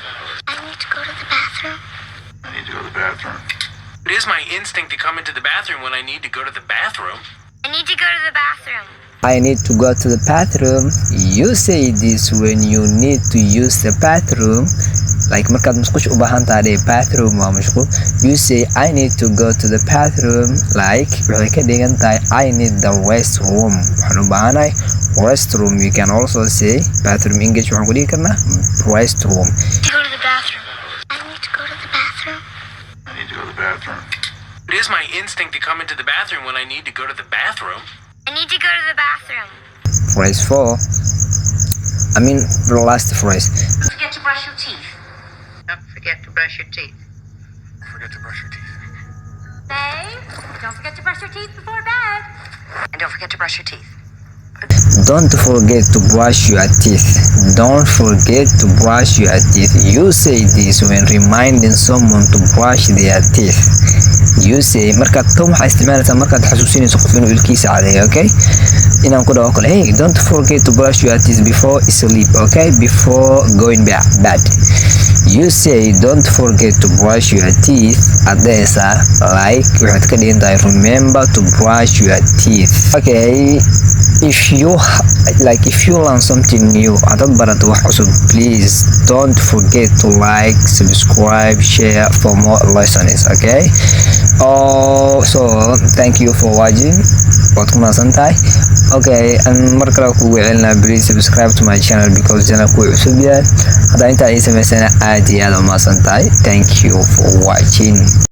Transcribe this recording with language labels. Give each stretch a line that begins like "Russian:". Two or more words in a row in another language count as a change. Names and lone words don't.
English: I need to go to the bathroom. I need to go to the bathroom. It is my instinct to come into the bathroom when I need to go to the bathroom. I need to go to the bathroom. I need to go to the bathroom. You say this when you need to use the bathroom, like
Somali: markaad musqusha u baahan tahay
English: bathroom
Somali: waa mashquul.
English: You say I need to go to the bathroom, like
Somali: waxay ka dhigan tahay
English: I need the restroom.
Somali: Waxaan u baahanahay
English: restroom. You can also say bathroom English,
Somali: waxaan ku dhihi karnaa restroom.
English: To go to the bathroom. I need to go to the bathroom. I need to go to the bathroom. It is my instinct to come into the bathroom when I need to go to the bathroom. I need to go to the bathroom. Phrase 4. I mean the last phrase. Don't forget to brush your teeth. Don't forget to brush your teeth. Forget to brush your teeth. Babe? Don't forget to brush your teeth before bed. And don't forget to brush your teeth. Don't forget to brush your teeth. Don't forget to brush your teeth. You say this when reminding someone to brush their teeth. You say
Somali: markaad tan waxaa isticmaalaysaa markaad xasuusinayso qof inuu ilkiisa cadeeyo, okay? Inaan ku dhaho kale,
English: hey, don't forget to brush your teeth before sleep, okay? Before going bed. You say don't forget to brush your teeth adaysa like
Somali: waxaad ka dhigan tahay
English: remember to brush your teeth. Okay, if you learn something new
Somali: hadad barato wax cusub,
English: please don't forget to like, subscribe, share for more lessons, okay? So thank you for watching.
Somali: waad ku mahadsan tahay.
English: Okay, and
Somali: mar kale kugu celinaa,
English: please subscribe to my channel because channel
Somali: ku cusub yahay. Hadda inta ay samaysana aad iyo aad u mahadsan tahay.
English: Thank you for watching.